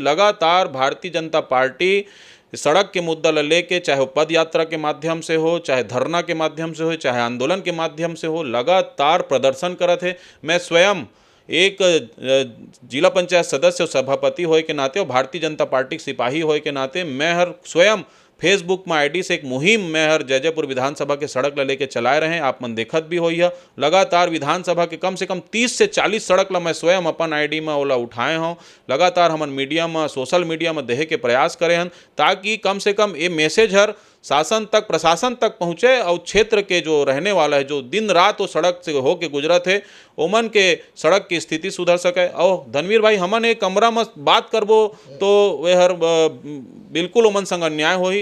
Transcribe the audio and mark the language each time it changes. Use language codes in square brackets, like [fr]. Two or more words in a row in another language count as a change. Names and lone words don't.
[hne] लगातार भारतीय जनता पार्टी सड़क के मुद्दा ला लेके, चाहे वो पद यात्रा के माध्यम से हो, चाहे धरना के माध्यम से हो, चाहे आंदोलन के माध्यम से हो, लगातार प्रदर्शन करत है। मैं स्वयं एक जिला पंचायत सदस्य और सभापति होए के नाते और भारतीय जनता पार्टी के सिपाही होए के नाते मैं हर स्वयं फेसबुक में आईडी से एक मुहिम मैं हर जैजैपुर विधानसभा के सड़क ला लेके चलाए रहे। आप मन देखत भी होई है। लगातार विधानसभा के कम से कम 30 से 40 सड़क ला मैं स्वयं अपन आईडी में ओला उठाए हूँ। लगातार हमन मीडिया में, सोशल मीडिया में देहे के प्रयास करे हन ताकि कम से कम ये मैसेज हर शासन तक प्रशासन तक पहुँचे और क्षेत्र के जो रहने वाला है जो दिन रात वो सड़क से होके गुजरत है ओमन के सड़क की स्थिति सुधर सके। और धनवीर भाई हमन एक कमरा में बात करबो तो वे हर बिल्कुल ओमन संग अन्याय होही।